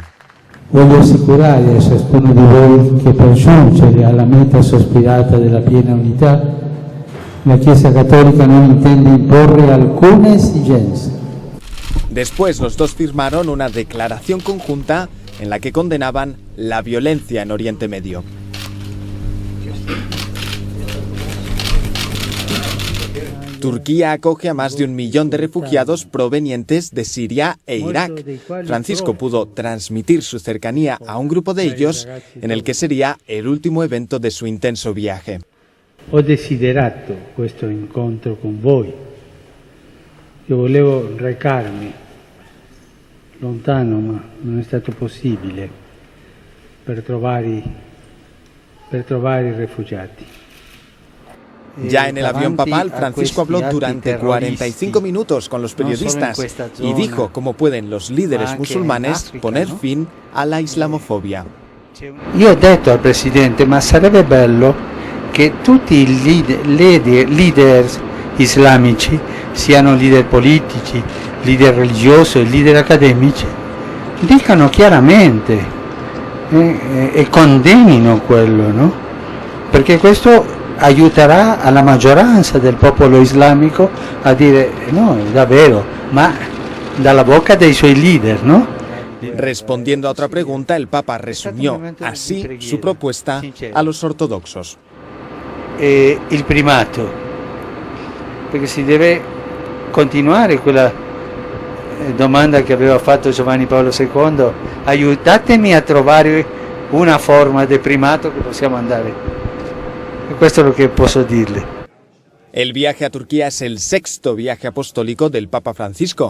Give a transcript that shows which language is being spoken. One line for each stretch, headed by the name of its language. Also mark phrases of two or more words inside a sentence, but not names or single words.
Italian: Voglio assicurare a ciascuno di voi che per giungere alla meta sospirata della piena unità, la Chiesa Cattolica non intende imporre alcuna esigenza.
Spanish: Después los dos firmaron una declaración conjunta en la que condenaban la violencia en Oriente Medio. Turquía acoge a más de 1 millón de refugiados provenientes de Siria e Irak. Francisco pudo transmitir su cercanía a un grupo de ellos en el que sería el último evento de su intenso viaje.
Italian: Ho desiderato questo incontro con voi. Io volevo recarmi lontano, ma non è stato possibile per trovare i rifugiati.
Spanish: Ya en el avión papal, Francisco habló durante 45 minutos con los periodistas y dijo cómo pueden los líderes musulmanes poner fin a la islamofobia.
Italian: Io ho detto al Presidente, ma sarebbe bello che tutti i leader islamici, siano leader politici, leader religiosi, leader accademici, dicano chiaramente e condennino quello, no? Perché questo aiuterà alla maggioranza del popolo islamico a dire no, davvero, ma dalla bocca dei suoi leader,
Spanish: ¿no? Respondiendo a otra pregunta, el Papa resumió así su propuesta a los ortodoxos.
Italian: Il primato, perché si deve continuare quella domanda che aveva fatto Giovanni Paolo II, aiutatemi a trovare una forma di primato che possiamo andare.
Spanish: Esto es lo que puedo decirle. El viaje a Turquía es el 6º viaje apostólico del Papa Francisco.